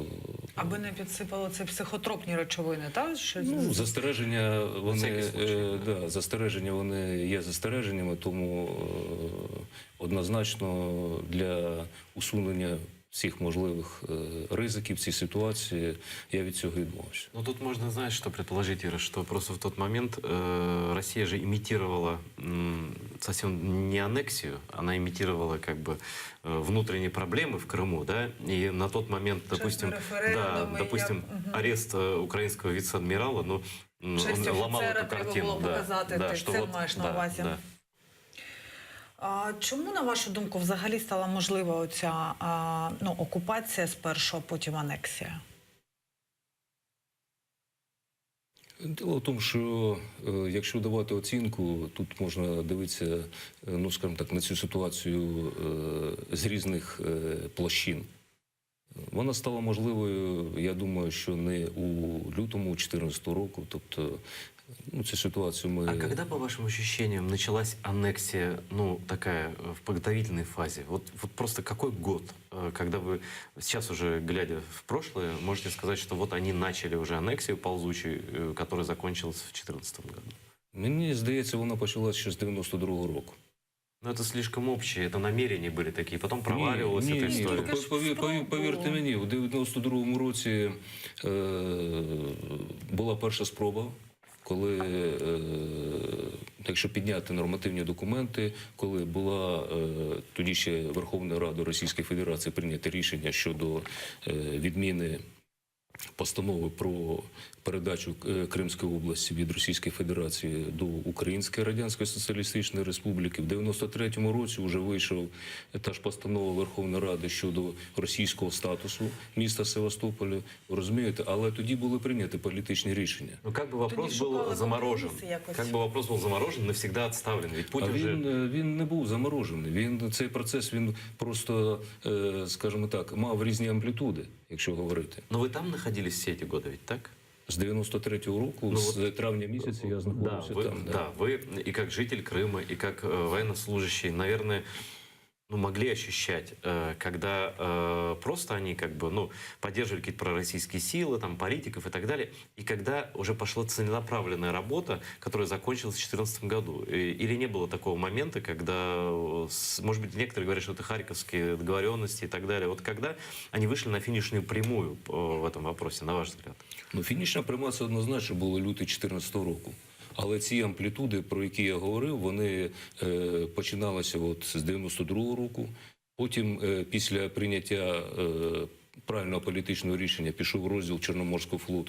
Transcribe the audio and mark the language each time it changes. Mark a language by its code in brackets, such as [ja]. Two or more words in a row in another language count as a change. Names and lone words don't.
[uk] Аби не підсипали це психотропні речовини, так? ну, застереження [ru] всякий случай, [uk] застереження вони є застереженнями, тому однозначно для усунення всіх можливих ризиків в цій ситуації я від цього відмовився. [ru] Ну, тут можно, знаешь, что предположить, Ира, что просто в тот момент Россия же имитировала совсем не аннексию, она имитировала как бы внутренние проблемы в Крыму, да, и на тот момент, допустим, арест украинского вице-адмирала, ну, [uk] Честь [ru] он ломал [uk] офіцера [ru] эту [uk] треба [ru] картину. [uk] було показати, ти [ru] что [uk] це [ru] вот, [uk] маєш на увазі. А чому, на вашу думку, взагалі стала можлива оця окупація спершу, а потім анексія? Дело в тому, що якщо давати оцінку, тут можна дивитися, ну скажімо так, на цю ситуацію з різних площин. Вона стала можливою, я думаю, що не у лютому 2014 року, тобто ну, цю ситуацію ми... [ru] А когда, по вашим ощущениям, началась аннексия, ну, такая, в подготовительной фазе? Вот просто какой год, когда вы, сейчас уже глядя в прошлое, можете сказать, что вот они начали уже аннексию ползучую, которая закончилась в 2014 году? [uk] Мені здається, вона почалася ще з 92-го року. [ru] Ну, это слишком общее, это намерения были такие, потом проваливалась эта история. [uk] Повірте мені, у 92-му році була перша спроба, коли, якщо підняти нормативні документи, коли була тоді ще Верховною Радою Російської Федерації прийнято рішення щодо відміни постанови про передачу Кримської області від Російської Федерації до Української Радянської Соціалістичної Республіки. В 93-му році вже вийшов та ж постанова Верховної Ради щодо російського статусу міста Севастополя. Розумієте? Але тоді були прийняті політичні рішення. [ru] Ну, как бы вопрос был заморожен. Как бы вопрос был заморожен, навсегда отставлен. Ведь Путин [uk] він не був заморожений. Цей процес, він просто, скажімо так, мав різні амплітуди, якщо говорити. [ru] Но вы там находились все эти годы, ведь так? [uk] З 93-го року, з травня місяця я знаходився там. [ru] Да, вы и как житель Крыма, и как военнослужащий, наверное, ну, могли ощущать, когда просто они как бы, ну, поддерживали какие-то пророссийские силы, там, политиков и так далее, и когда уже пошла целенаправленная работа, которая закончилась в 2014 году. Или не было такого момента, когда, может быть, некоторые говорят, что это харьковские договоренности и так далее. Вот когда они вышли на финишную прямую в этом вопросе, на ваш взгляд? [uk] Ну, фінішна пряма це однозначно було лютий 2014 року. Але ці амплітуди, про які я говорив, вони починалися от з 92-го року. Потім, після прийняття правильного політичного рішення, пішов розділ Чорноморського флоту.